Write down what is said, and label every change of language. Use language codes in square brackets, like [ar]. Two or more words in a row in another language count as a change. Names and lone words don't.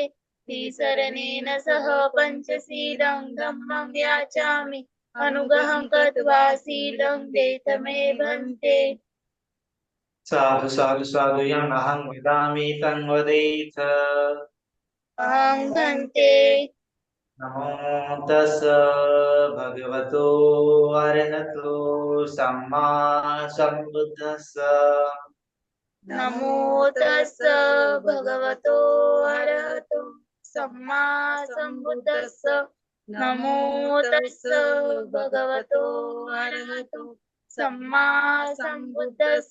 [pi] त्रिशरणेन सह पञ्चशीलं धम्मं याचामि। अनुगहं कृत्वा शीलं देथमे भन्ते। साधु साधु साधु यम् अहं वदामि तं वदेथ। अहं भन्ते। नमो तस् भगवतो अरहतो सम्मा सम्बुद्धस्स। नमो तस्स भगवतो अरहतो सम्मा सम्बुद्धस्स। नमो तस्स भगवतो अरहतो सम्मा सम्बुद्धस्स।